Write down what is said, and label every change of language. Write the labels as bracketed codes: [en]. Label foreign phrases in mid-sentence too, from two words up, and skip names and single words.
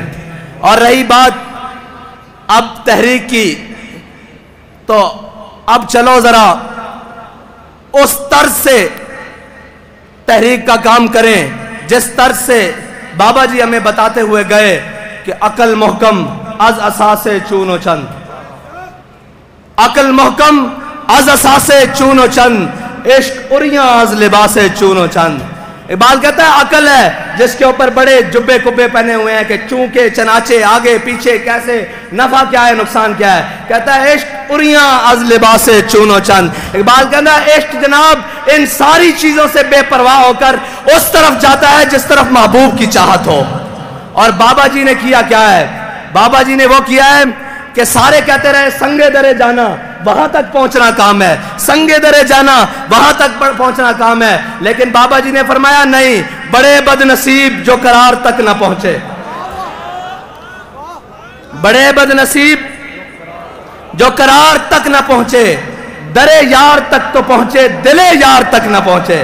[ur] اور رہی بات اب تحریک کی، تو اب چلو ذرا اس طرز سے تحریک کا کام کریں جس طرز سے بابا جی ہمیں بتاتے ہوئے گئے کہ [fa] عقل محکم از اساس چون و چند، عقل محکم از اساس چون و چند، عشق اریاں از لباس چون و چند. [ur] اقبال کہتا ہے عقل ہے جس کے اوپر بڑے جبے کبے پہنے ہوئے ہیں کہ چونکے چناچے آگے پیچھے کیسے نفع کیا ہے نقصان کیا ہے. کہتا ہے [fa] عشق اریاں از لباس چون و چند. [ur] اقبال کہتا ہے عشق جناب ان ساری چیزوں سے بے پرواہ ہو کر اس طرف جاتا ہے جس طرف محبوب کی چاہت ہو. اور بابا جی نے کیا کیا ہے؟ بابا جی نے وہ کیا ہے کہ سارے کہتے رہے سنگے درے جانا وہاں تک پہنچنا کام ہے، سنگے درے جانا وہاں تک پہنچنا کام ہے، لیکن بابا جی نے فرمایا نہیں، بڑے بد نصیب جو قرار تک نہ پہنچے، بڑے بد نصیب جو قرار تک نہ پہنچے، درے یار تک تو پہنچے دلے یار تک نہ پہنچے.